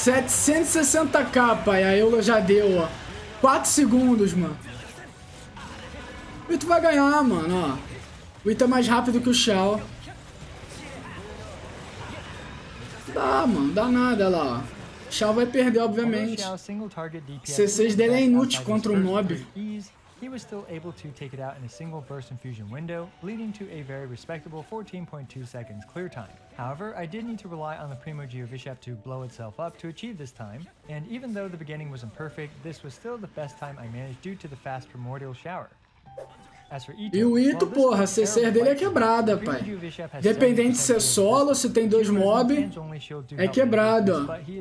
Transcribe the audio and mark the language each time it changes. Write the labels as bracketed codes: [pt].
[pt] 760k, pai. A Eula já deu, ó. 4 segundos, mano. O Itto vai ganhar, mano, ó. O Itto é mais rápido que o Xiao. Dá, mano. Dá nada, olha lá, ó. O Xiao vai perder, obviamente. C6 dele é inútil contra um mob. [en] He was still able to take it out in a single burst infusion window, leading to a very respectable 14.2 seconds clear time. However, I did need to rely on the Primo Geovishap to blow itself up to achieve this time, and even though the beginning wasn't perfect, this was still the best time I managed due to the fast primordial shower. [pt] E o Itto, porra, a C6 dele é quebrada, pai. Dependente de ser solo, se tem 2 mob, é quebrado, ó.